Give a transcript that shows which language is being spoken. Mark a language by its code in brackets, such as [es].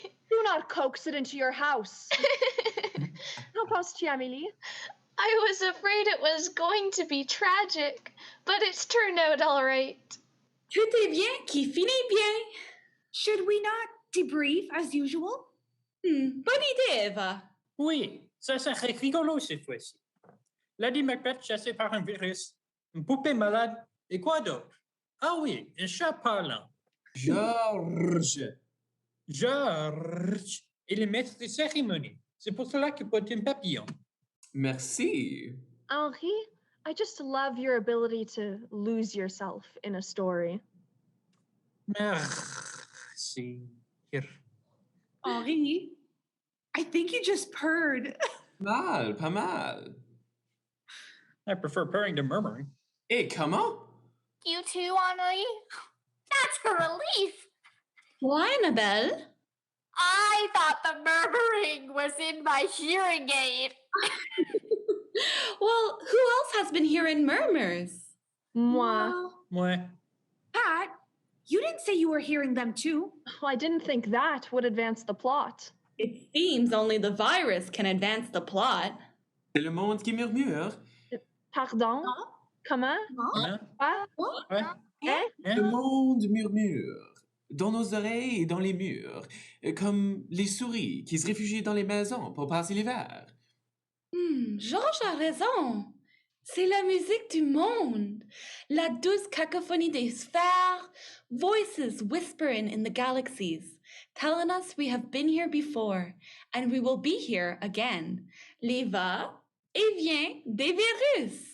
[en] Do not coax it into your house. [fr] Qu'en penses-tu, Amélie? [en] I was afraid it was going to be tragic, but it's turned out all right. [fr] Tout est bien qui finit bien. [en] Should we not debrief as usual? [fr] Bonne idée, Eva. Oui, ça serait rigolo cette fois-ci. Lady Macbeth chassée par un virus, une poupée malade, et quoi d'autre? Ah oui, un chat parlant. Georges. Georges est le maître de cérémonie. C'est pour cela qu'il porte un papillon. Merci. [en] Henri, I just love your ability to lose yourself in a story. [fr] Merci. [en] Here. Henri, I think you just purred. [fr] Pas mal. [en] I prefer purring to murmuring. [fr] Et comment? [en] You too, Henri? That's a relief. Why, Annabelle? I thought the murmuring was in my hearing aid. Well, who else has been hearing murmurs? [fr] Moi. Ouais. [en] Pat, you didn't say you were hearing them too. Oh, I didn't think that would advance the plot. It seems only the virus can advance the plot. [fr] C'est le monde qui murmure. Pardon? Comment? Hein? Quoi? Ouais. Hein? Le monde murmure. Dans nos oreilles et dans les murs. Comme les souris qui se réfugient dans les maisons pour passer l'hiver. Georges a raison. C'est la musique du monde. La douce cacophonie des sphères. [en] Voices whispering in the galaxies, telling us we have been here before and we will be here again. [fr] Les va et vient des virus.